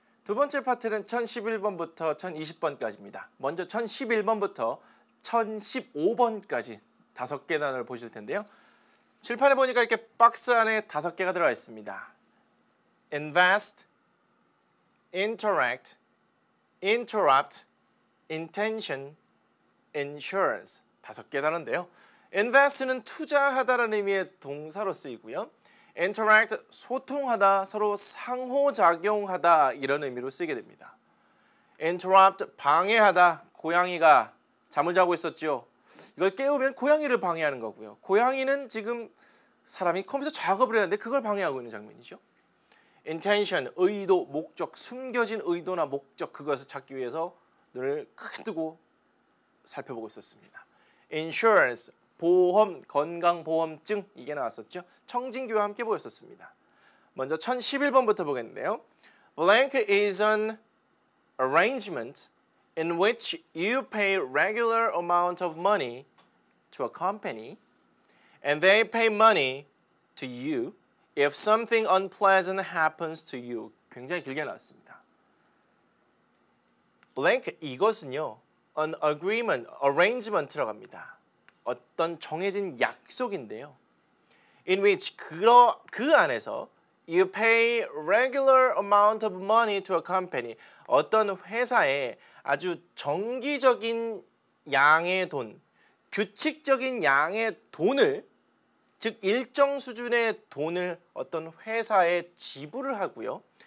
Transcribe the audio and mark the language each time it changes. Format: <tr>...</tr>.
<ko>두 번째 파트는 1011번부터 1020번까지입니다. 먼저 1011번부터 1015번까지 5개 단어를 보실 텐데요. 칠판에 보니까 이렇게 박스 안에 5개가 들어가 있습니다. invest, interact, interrupt, intention, insurance 5개 단어인데요. invest는 투자하다라는 의미의 동사로 쓰이고요. interact, 소통하다, 서로 상호작용하다 이런 의미로 쓰이게 됩니다. interrupt, 방해하다, 고양이가 잠을 자고 있었죠. 이걸 깨우면 고양이를 방해하는 거고요. 고양이는 지금 사람이 컴퓨터 작업을 했는데 그걸 방해하고 있는 장면이죠. intention, 의도, 목적, 숨겨진 의도나 목적 그것을 찾기 위해서 눈을 크게 뜨고 살펴보고 있었습니다. insurance, 보험, 건강보험증 이게 나왔었죠. 청진기와 함께 보였었습니다. 먼저 1011번부터 보겠는데요.</ko> <en>Blank is an arrangement in which you pay regular amount of money to a company and they pay money to you if something unpleasant happens to you.</en> <ko>굉장히 길게 나왔습니다. Blank 이것은요.</ko> <en>An agreement, arrangement</en> <ko>라고 합니다. 어떤 정해진 약속인데요.</ko> <en>In which</en> <ko>그 안에서</ko> <en>you pay regular amount of money to a company.</en> <ko>어떤 회사에 아주 정기적인 양의 돈, 규칙적인 양의 돈을 즉 일정 수준의 돈을 어떤 회사에 지불을 하고요.</ko>